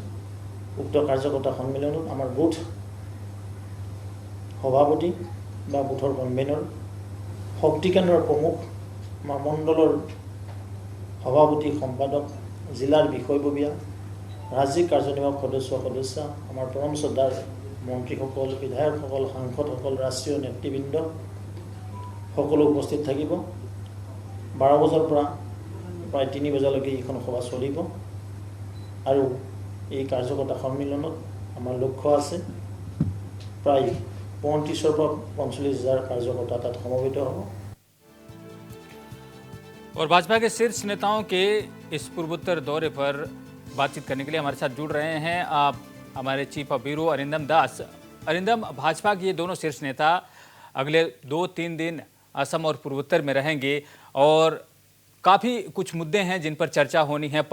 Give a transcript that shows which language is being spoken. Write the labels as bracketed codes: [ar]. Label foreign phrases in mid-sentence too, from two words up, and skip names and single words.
[as] উক্ত কাৰ্যকৰ্তা সন্মিলনত আমাৰ বুথ সভাপতি বা বুথৰ কনভেনৰ, শক্তি কেন্দ্ৰৰ প্ৰমুখ, আমাৰ মণ্ডলৰ সভাপতি, সম্পাদক, জিলাৰ বিষয়ববীয়া, ৰাজ্যিক কাৰ্যনিৰ্বাহক সদস্য, আমাৰ পৰম শ্ৰদ্ধাৰ মন্ত্ৰীসকল, বিধায়কসকল, সাংসদসকল, ৰাষ্ট্ৰীয় নেতৃবৃন্দ সকলো উপস্থিত থাকিব। 12 বজাৰ পৰা প্ৰায় 3 বজালৈকে এইখন সভা চলিব আৰু এই কাৰ্যকৰ্তা সন্মিলনত আমাৰ লক্ষ্য আছে প্ৰায় 35,000 পৰা 45,000 কাৰ্যকৰ্তা তাত সমবেত হ'ব। [hi] और भाजपा के शीर्ष नेताओं के इस पूर्वोत्तर दौरे पर बातचीत करने के लिए हमारे साथ जुड़ रहे हैं आप हमारे चीफ ऑफ ब्यूरो अरिंदम दास। अरिंदम, भाजपा के ये दोनों शीर्ष नेता अगले 2-3 दिन असम और पूर्वोत्तर में रहेंगे और काफ़ी कुछ मुद्दे हैं जिन पर चर्चा होनी है।